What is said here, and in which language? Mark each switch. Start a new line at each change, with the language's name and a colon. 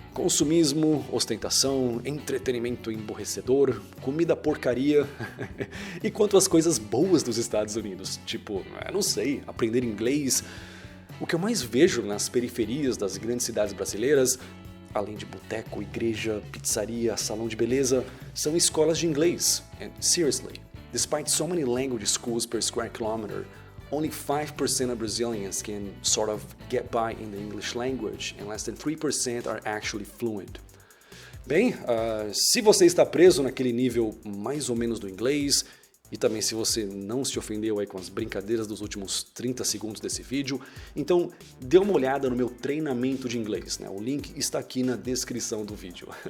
Portuguese: Consumismo, ostentação, entretenimento emborrecedor, comida porcaria. E quanto às coisas boas dos Estados Unidos, tipo, não sei, aprender inglês. O que eu mais vejo nas periferias das grandes cidades brasileiras, além de boteco, igreja, pizzaria, salão de beleza, são escolas de inglês.
English: And seriously, despite so many language schools per square kilometer, only 5% of Brazilians can sort of get by in the English language, and less than 3% are actually fluent.
Portuguese: Bem, se você está preso naquele nível mais ou menos do inglês, e também se você não se ofendeu aí com as brincadeiras dos últimos 30 segundos desse vídeo, então dê uma olhada no meu treinamento de inglês, né? O link está aqui na descrição do vídeo.